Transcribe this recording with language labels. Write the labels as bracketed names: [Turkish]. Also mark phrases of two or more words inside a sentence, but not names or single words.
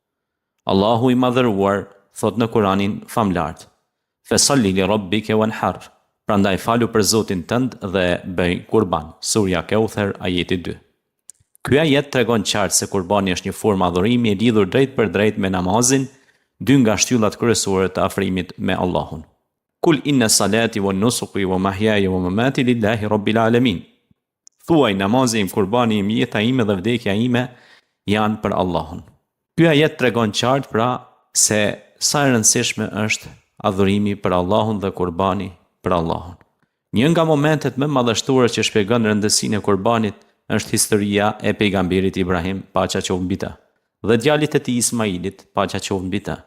[Albanian] Allahu i madhëruar thot në Kur'anin famlart: [Arabic] فصل لربك وانحر. [Albanian] Prandaj falu për Zotin tënd dhe bëj kurban. Surja Keuther, ajeti 2. Ky ajet tregon qartë se kurbani është një formë adhurimi e lidhur drejt për drejt me namazin, dy nga shtyllat kryesore të afrimit me Allahun. [Arabic] قل إن صلاتي ونسكي ومحياي ومماتي لله رب العالمين. [Albanian] Thuaj, namazi im, kurbani im, jeta ime dhe vdekja ime janë për Allahun. Ky ajet tregon qartë pra se sa e rëndësishme është adhurimi për Allahun dhe kurbani për Allahun. Një nga momentet më madhështore që shpjegon rëndësinë e kurbanit është historia e pejgamberit Ibrahim, paqja qoftë mbi të, dhe djalit e tij Ismailit, paqja qoftë mbi të.